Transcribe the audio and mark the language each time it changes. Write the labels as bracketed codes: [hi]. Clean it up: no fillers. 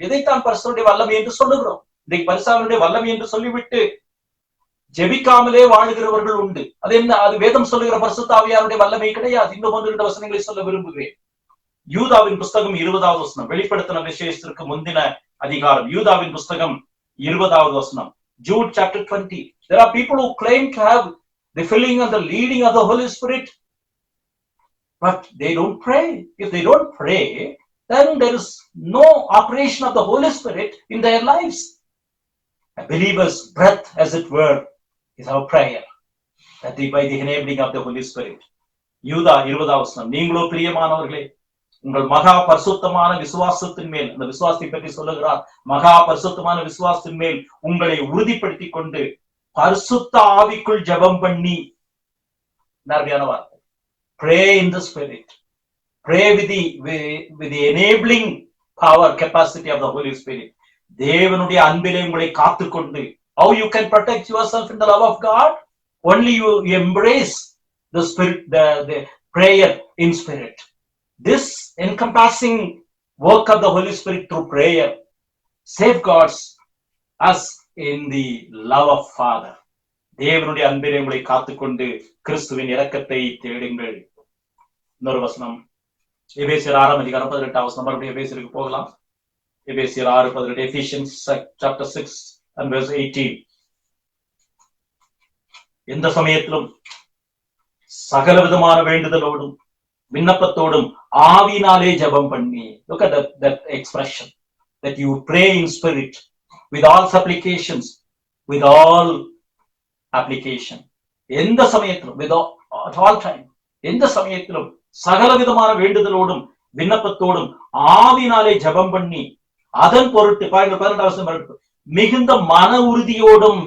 [ta] இதைத்தான் பரிசுத்தருடைய வல்லமை என்று சொல்லுகிறோம். இன்றைக்கு பரிசுத்தருடைய வல்லமை என்று சொல்லிவிட்டு ஜெபிக்காமலே வாழுகிறவர்கள் உண்டு. அது என்ன? அது வேதம் சொல்லுகிற பரிசுத்த ஆவியாருடைய வல்லமை கிடையாது. இன்னும் 1-2 வசனங்களை சொல்ல விரும்புகிறேன். யூதாவின் புஸ்தகம் 20வது வசனம், வெளிப்படுத்தின விசேஷத்திற்கு முந்தின அதிகாரம். யூதாவின் புஸ்தகம் 20வது வசனம். [en] Jude chapter 20. There are people who claim to have the filling and the leading of the Holy Spirit, but they don't pray. If they don't pray, then there is no operation of the Holy Spirit in their lives. A believer's breath, as it were, is our prayer, that by the enabling of the Holy Spirit. [ta] யூதா 20வது வசனம். நீங்களோ பிரியமானவர்களே, உங்கள் மகா பரிசுத்தமான விசுவாசத்தின் மேல், அந்த விசுவாசத்தை பற்றி சொல்லுகிறார், மகா பரிசுத்தமான விசுவாசத்தின் மேல் உங்களை உறுதிப்படுத்திக் கொண்டு பரிசுத்த ஆவிக்குள் ஜெபம் பண்ணி, நேர்மையான வார்த்தை, [en] pray in the spirit, pray with the enabling power, capacity of the Holy Spirit. [ta] தேவனுடைய அன்பிலே உங்களை காத்துக்கொண்டு, [en] how you can protect yourself in the love of God? Only you embrace the spirit, the prayer in spirit. This encompassing work of the Holy Spirit through prayer safeguards us in the love of Father. [ta] தேவனுடைய அன்பிலே உங்களை காத்துக்கொண்டு கிறிஸ்துவின் இரக்கத்தை தேடுங்கள். இன்னொரு வசனம், எபேசியர் 6ஆம் அதிகாரம் 18வது வசனம். மறுபடியும் எபேசியருக்கு போகலாம். எபேசியர் 6:18. [en] Ephesians chapter 6 and verse 18. [ta] எந்த சமயத்திலும் சகல விதமான வேண்டுதலோடும் விண்ணப்பத்தோடும் ஆவியினாலே ஜெபம் பண்ணி. [en] Look at that expression, that you pray in spirit with all supplications, with all application. [ta] எந்த சமயத்திலும், [en] at all time, [ta] எந்த சமயத்திலும் சகல விதமான வேண்டுதலோடும் விண்ணப்பத்தோடும் ஆவியினாலே ஜெபம் பண்ணி, அதன் பொருட்டு 12 மிகுந்த மன உறுதியோடும்.